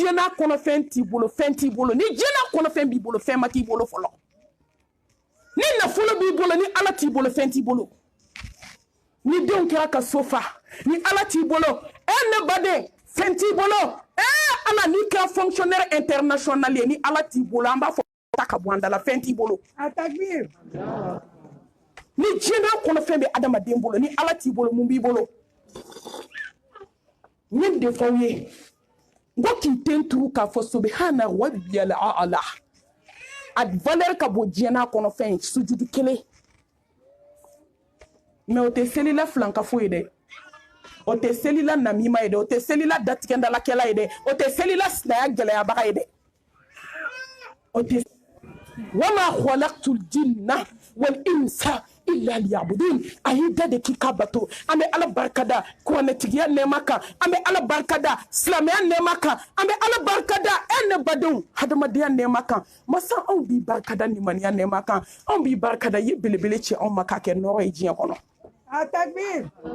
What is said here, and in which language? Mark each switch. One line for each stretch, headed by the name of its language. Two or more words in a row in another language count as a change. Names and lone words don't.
Bambara: diɲɛ n'a kɔnɔfɛn t'i bolo fɛn t'i bolo ni diɲɛ n'a kɔnɔfɛn b'i bolo fɛn ma k'i bolo fɔlɔ ni nafolo b'i bolo ni ala t'i bolo fɛn t'i bolo ni denw kɛra ka so fa ni ala t'i bolo ne baden fɛn t'i bolo ala n'i kɛra
French: fonctionnaire international
Bambara: ye ni ala t'i bolo an b'a fɔ ta ka bɔ an da la fɛn t'i bolo ni diɲɛ n'a kɔnɔfɛn bɛ adamaden bolo ni ala t'i bolo mun b'i bolo n ye de fɔ aw ye n ko k'i den turu k'a fɔ
Arabic: سبحان ربي الأعلى
Bambara: a valeur ka bon diɲɛ n'a kɔnɔfɛn ye sujudu kelen mais o tɛ selila filankafo ye dɛ o tɛ selila namima ye dɛ o tɛ selila datigɛndalakɛla ye dɛ o tɛ selila sinaya gɛlɛyabaga ye dɛ o tɛ
Arabic: وما خلقت الجن والإنس إلا ليعبدون
Bambara: a y'i da de k'i ka bato an bɛ ala barikada kuranɛtigiya nɛɛma kan an bɛ ala barikada silamɛya nɛɛma kan an bɛ ala barikada ne badenw hadamadenya nɛɛma kan masa anw b'i barikada nimaniya nɛɛma kan anw b'i barikada ye belebele ci anw ma k'a kɛ nɔrɔ ye diɲɛ kɔnɔ takbir